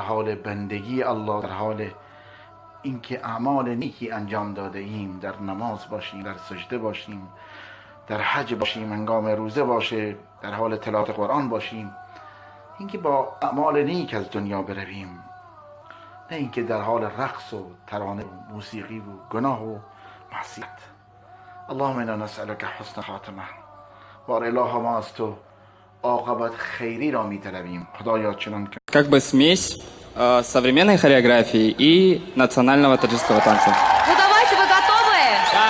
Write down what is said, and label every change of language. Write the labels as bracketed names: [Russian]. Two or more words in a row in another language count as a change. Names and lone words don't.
[Tajik] حال بندگی الله، در حال اینکه اعمال نیکی انجام داده ایم، در نماز باشیم، در سجده باشیم، در حج باشیم، هنگام روزه باشه، در حال تلاوت قرآن باشیم، اینکه با اعمال نیک از دنیا برویم، نه اینکه در حال رقص و ترانه و موسیقی و گناه و معصیت. [Arabic] اللهم انا نسألك حسن خاتمه. [Tajik] بار اله ما از تو عاقبت خیری را می طلبیم. خدایا چنان که [Russian] Как бы смесь современной хореографии и национального таджикского танца. Ну давайте, вы готовы? Да.